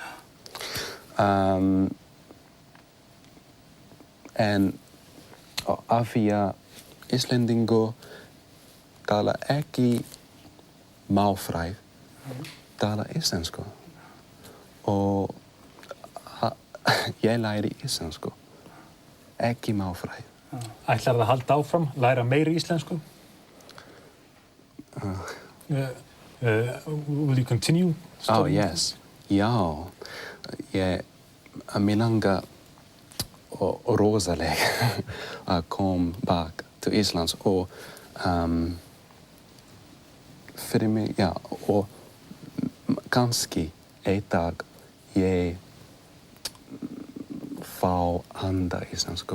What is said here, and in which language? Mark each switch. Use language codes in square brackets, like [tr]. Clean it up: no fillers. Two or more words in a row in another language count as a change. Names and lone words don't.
[is] En af því að Íslendingur tala ekki málfræði, tala íslensku. Og ég læri íslensku, ekki málfræði. Ætlarðu að halda áfram, læra meiri íslensku? [en] Will you continue? Oh, yes. [is] Já. Mig langar rosalega að koma back til Íslands og fyrir mig, já, og kannski einn dag ég fá handa íslensku.